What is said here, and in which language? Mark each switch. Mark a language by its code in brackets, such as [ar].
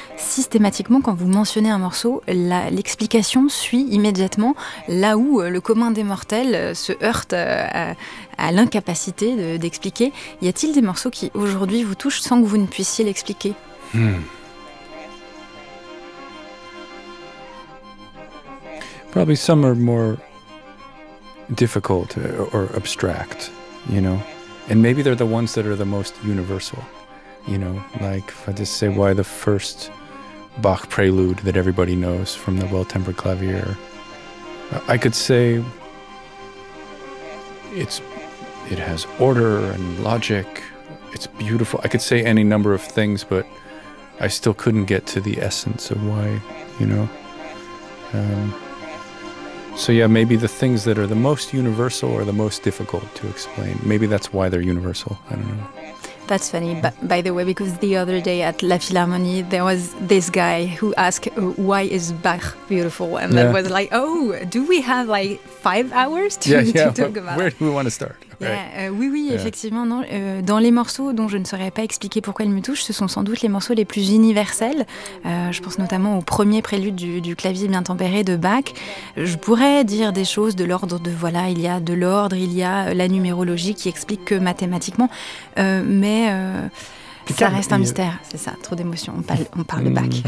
[fr] Systématiquement, quand vous mentionnez un morceau, l'explication suit immédiatement là où le commun des mortels se heurte à l'incapacité d'expliquer. Y a-t-il des morceaux qui aujourd'hui vous touchent sans que vous ne puissiez l'expliquer ? [en] Probably some are more difficult or abstract, you know, and maybe they're the ones that are the most universal, you know, like if I just say why the first Bach prelude that everybody knows from the Well-Tempered Clavier, I could say it has order and logic, it's beautiful. I could say any number of things, but I still couldn't get to the essence of why, you know. So yeah, maybe the things that are the most universal are the most difficult to explain. Maybe that's why they're universal. I don't know. That's funny, by the way, because the other day at La Philharmonie, there was this guy who asked, why is Bach beautiful? And that was like, oh, do we have like 5 hours to talk about? Where do we want to start? [fr] Effectivement, non. Dans les morceaux dont je ne saurais pas expliquer pourquoi ils me touchent, ce sont sans doute les morceaux les plus universels. Je pense notamment au premier prélude du clavier bien tempéré de Bach. Je pourrais dire des choses de l'ordre de, voilà, il y a de l'ordre, il y a la numérologie qui explique que mathématiquement, mais ça reste un mystère, c'est ça, trop d'émotions, on parle de Bach.